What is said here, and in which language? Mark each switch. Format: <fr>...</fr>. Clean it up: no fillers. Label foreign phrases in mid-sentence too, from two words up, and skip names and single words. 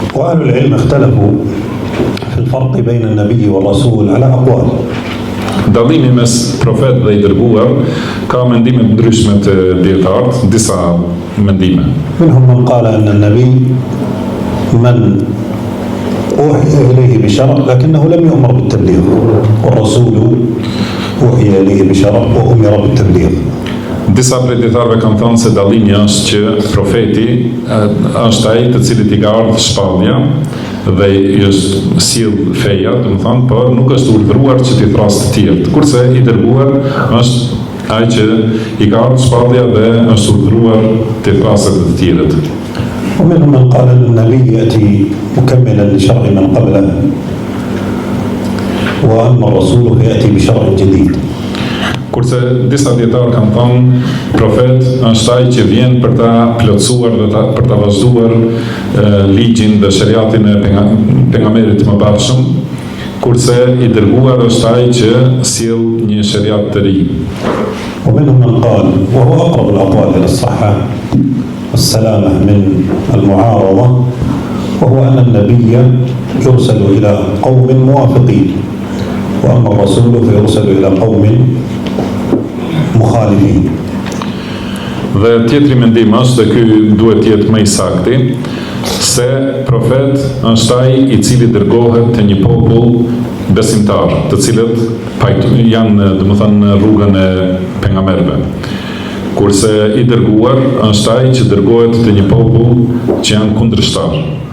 <ar>وأهل العلم اختلفوا في الفرق بين النبي والرسول على أقوال.</ar> <sq>Dallimi mes profet dhe i dërguar ka mendime ndryshme të dietarët, disa mendime.</sq> <ar>منهم من قال أن النبي من أوحي إليه بشرع لكنه لم يؤمر بالتبليغ، والرسول أوحي إليه بشرع وأمر بالتبليغ.</ar> <sq>Disa prej dietarëve kanë thënë se dallimi është që profeti është ai të cilit i ka ardhur shpallja dhe i është sill feja, domethënë, por nuk është urdhëruar që t'i thrasë të tjerët. Kurse i dërguar është ai që i ka ardhur shpallja dhe është urdhëruar t'i thrasë të tjerët.</sq> <ar>ومنهم من قال أن النبي يأتي مكملا لشرع من قبله وأما الرسول فيأتي بشرع جديد.</ar> <sq>Kurse disa dietarë kanë thënë profet është ai që vjen për ta plotësuar dhe për ta vazhduar ligjin dhe shariatin e pejgamberit të mëparshëm, kurse i dërguar është ai që sjell një shariat të ri.</sq> <ar>ومنهم من قال وهو أقرب الأقوال إلى الصحة والسلامة من المعارضة وهو أن النبي يرسل إلى قوم موافقين وأما الرسول فيرسل إلى قوم مخالفين.</ar> <sq>Dhe tjetri mendim është, dhe ky duhet të jetë më i saktë, se profet është ai i cili dërgohet te një popull besimtar, të cilët janë, domethënë, në rrugën e pejgamberëve. Kurse i dërguar është ai që dërgohet te një popull që janë kundërshtar.</sq>